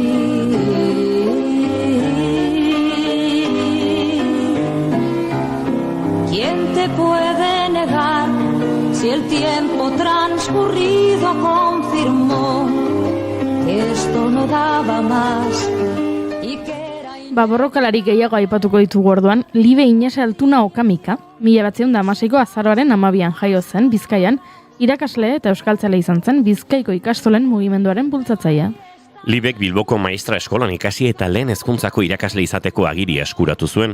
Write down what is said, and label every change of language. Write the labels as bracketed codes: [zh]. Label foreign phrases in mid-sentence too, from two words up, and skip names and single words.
[es] ¿Quién te puede negar si el tiempo transcurrido confirmó que esto no daba más y que era... [eu] Borrokalari gehiago aipatuko ditugu orduan, Libe Inez Altuna Okamika, 1916ko azaroaren 12an jaio zen Bizkaian, irakasle eta euskaltzale izan zen Bizkaiko ikastolen mugimenduaren bultzatzailea. Libek Bilboko maistra eskolan ikasi eta lehen hezkuntzako irakasle izateko agiria eskuratu zuen.